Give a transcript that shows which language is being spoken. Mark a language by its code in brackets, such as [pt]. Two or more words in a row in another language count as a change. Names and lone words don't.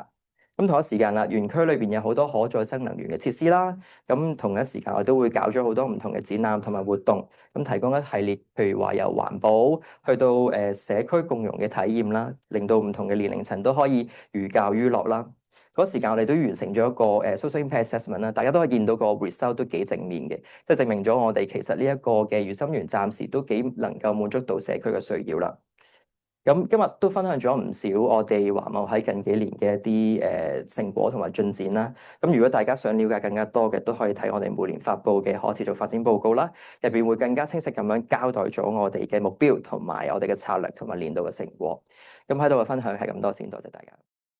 [yue] 咁同一時間啦，園區裏邊有好多可再生能源嘅設施啦。咁同一時間我都會搞咗好多唔同嘅展覽同埋活動，咁提供一系列，譬如話由環保去到社區共融嘅體驗啦，令到唔同嘅年齡層都可以寓教於樂啦。嗰時間我哋都完成咗一個 [en] social impact assessment [yue] 啦，大家都可以見到個 result 都幾正面嘅，即係證明咗我哋其實呢一個嘅愉心園暫時都幾能夠滿足到社區嘅需要啦。咁今日都分享咗唔少我哋華懋喺近幾年嘅一啲成果同埋進展啦。咁如果大家想了解更加多嘅，都可以睇我哋每年發布嘅可持續發展報告啦，入邊會更加清晰咁樣交代咗我哋嘅目標同埋我哋嘅策略同埋年度嘅成果。咁喺度嘅分享係咁多先，多謝大家。